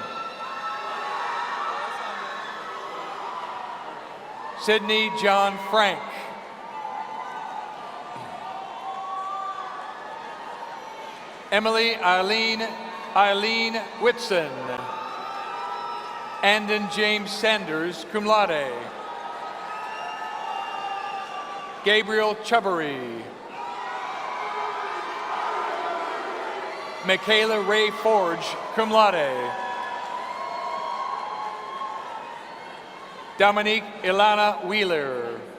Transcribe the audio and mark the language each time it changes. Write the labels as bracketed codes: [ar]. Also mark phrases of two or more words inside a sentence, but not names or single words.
[en] Sydney John Frank. Emily Eileen Whitson. Andon James Sanders, [la] cum laude. [en] Gabriel Chubbery. Michaela Ray Forge, [la] cum laude. [en] Dominique Ilana Wheeler.